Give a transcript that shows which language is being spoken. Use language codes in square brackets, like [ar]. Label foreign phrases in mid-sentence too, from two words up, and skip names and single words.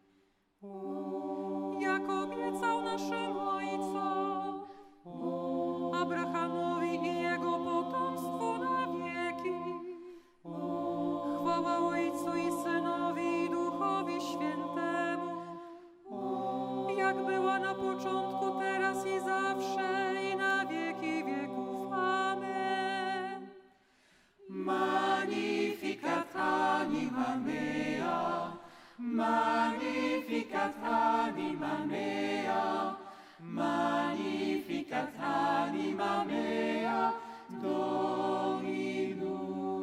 [pl] Jak obiecał naszym ojcom, Abrahamowi i jego potomstwu na wieki. Chwała Ojcu i Synowi i Duchowi Świętemu, jak była na początku, teraz i zawsze, i na wieki wieków. Amen. [la] Magnificat anima mea, magnificat anima mea, magnificat anima mea, Dominum.